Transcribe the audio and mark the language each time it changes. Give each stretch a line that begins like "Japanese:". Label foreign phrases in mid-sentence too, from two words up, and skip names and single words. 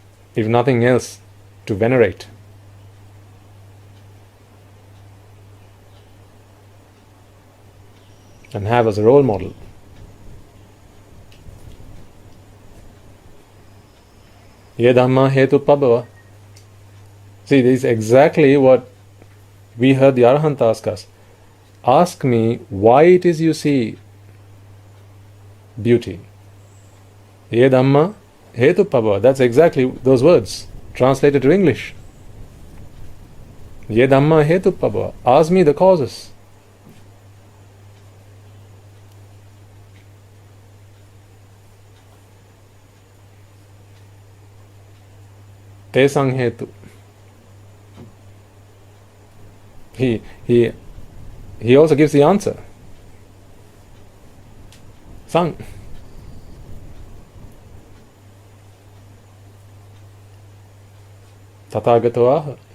English: if nothing else, to venerate. And have as a role model.
Pali: Ye dhamma hetu pabhava.
English: See, this is exactly what we heard the Arahant ask us. Ask me why it is you see beauty.
Pali: Ye dhamma hetu pabhava.
English: That's exactly those words translated to English.
Pali: Ye dhamma hetu pabhava.
English: Ask me the causes.
Pali: Te sang hetu.
English: He also gives the answer.
Pali: Sang. Tathagato aha.